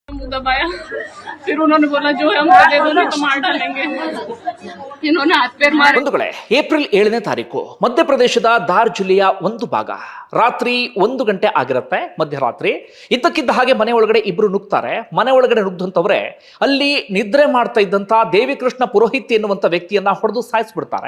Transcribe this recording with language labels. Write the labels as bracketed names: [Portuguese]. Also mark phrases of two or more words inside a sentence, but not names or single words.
[Hindi] दबाया। फिर उन्होंने बोला जो है हमको दे दो नहीं तो मार डालेंगे। इन्होंने हाथ पैर मारे। [Kannada] ಬಂಧುಗಳೇ, ಏಪ್ರಿಲ್ 7ನೇ ತಾರೀಕು ಮಧ್ಯಪ್ರದೇಶದ ಧಾರ್ ಜಿಲ್ಲೆಯ ಒಂದು ಭಾಗ ರಾತ್ರಿ 1 ಗಂಟೆ ಆಗಿರುತ್ತೆ, ಮಧ್ಯರಾತ್ರಿ. ಇದ್ದಕ್ಕಿದ್ದ ಹಾಗೆ ಮನೆ ಒಳಗಡೆ ಇಬ್ರು ನುಗ್ತಾರೆ. ಮನೆ ಒಳಗಡೆ ನುಗ್ದಂತವ್ರೆ ಅಲ್ಲಿ ನಿದ್ರೆ ಮಾಡ್ತಾ ಇದ್ದಂತ ದೇವಿಕೃಷ್ಣ ಪುರೋಹಿತ್ ಎನ್ನುವಂತ ವ್ಯಕ್ತಿಯನ್ನ ಹೊಡೆದು ಸಾಯಿಸ್ಬಿಡ್ತಾರೆ.